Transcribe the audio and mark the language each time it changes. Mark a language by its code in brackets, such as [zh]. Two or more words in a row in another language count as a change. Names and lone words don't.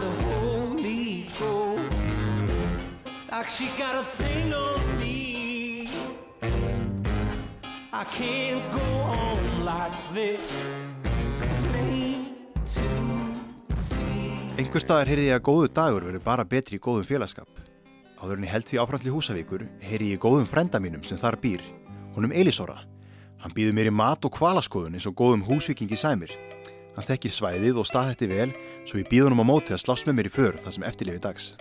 [en] the Holy Ghost, like she got a thing on me. I can't go on like this. It's plain to see. [is] Einhvers staðar heyrði ég að góðu dagur verður bara betri í góðum félagskap. Áður en ég held því áfram til Húsavíkur heyri ég góðum frænda mínum sem þar býr, honum Elísóra. Hann býður mér í mat og hvalaskoðun eins og góðum húsvíkingi sæmir. Hann þekkir svæðið og staðhætti vel, svo ég býð honum á móti að slást með mér í för það sem eftirlifi dags.